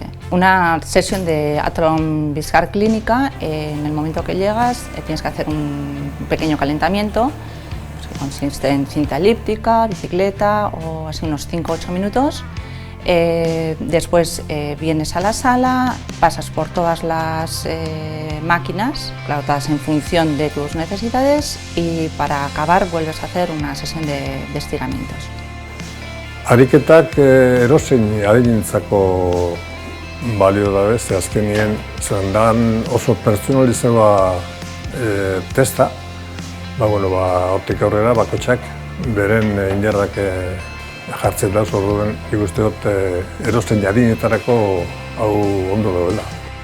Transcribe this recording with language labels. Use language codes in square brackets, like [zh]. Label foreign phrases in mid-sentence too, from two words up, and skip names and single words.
[es] Una sesión de Altclon Biscar clínica, en el momento que llegas tienes que hacer un pequeño calentamiento, pues, que consiste en cinta elíptica, bicicleta o así unos 5 o 8 minutos. Después vienes a la sala, pasas por todas las máquinas, claro, todas en función de tus necesidades, y para acabar vuelves a hacer una sesión de estiramientos. [eu] Ariketak erozein adinentzako balio dabe, ze azkenien zelan oso pertsonalizatua testa, hortik aurrera bakoitzak beren indarrak jartzen da, orduen ikuste dut erozein adinetarako hau ondo dagoela.